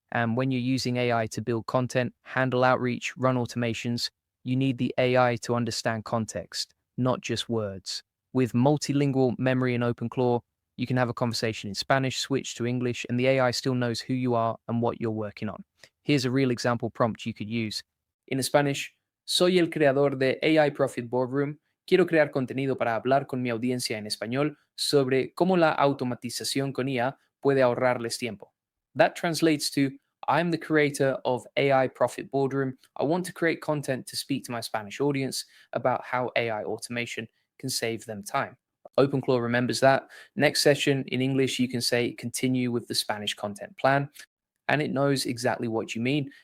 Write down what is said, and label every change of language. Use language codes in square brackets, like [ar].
[en] And when you're using AI to build content, handle outreach, run automations, you need the AI to understand context, not just words. With multilingual memory and OpenClaw, you can have a conversation in Spanish, switch to English, and the AI still knows who you are and what you're working on. Here's a real example prompt you could use. In Spanish, [es] soy el creador de AI Profit Boardroom. Quiero crear contenido para hablar con mi audiencia en español sobre cómo la automatización con IA puede ahorrarles tiempo. [en] That translates to, I'm the creator of AI Profit Boardroom. I want to create content to speak to my Spanish audience about how AI automation can save them time. OpenClaw remembers that. Next session in English, you can say, continue with the Spanish content plan, and it knows exactly what you mean.